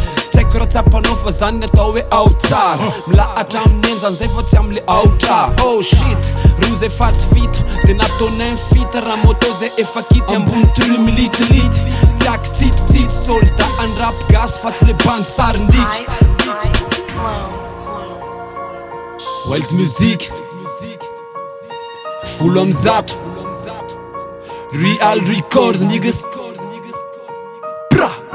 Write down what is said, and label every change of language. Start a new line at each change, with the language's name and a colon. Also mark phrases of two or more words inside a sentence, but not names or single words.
Malagasy: Tsy haiko raha tsapanao fa zany ny atao hoe ao tsara. Milahatra amin'ny enjany zay fa tsy amin'le ao tra.
English: Oh shit,
Malagasy: roa zay fa tsy fito. De nataonay ny fita raha moto zay efa kity ambony trio militility. Tsy aky tsitsitsy soldat any rap gasy fa tsy le bandy sarindiky.
English: Hype, hype, flow, flow. Wild Music.
Malagasy: Folo amby zato.
English: Real Records, niggas. Bra.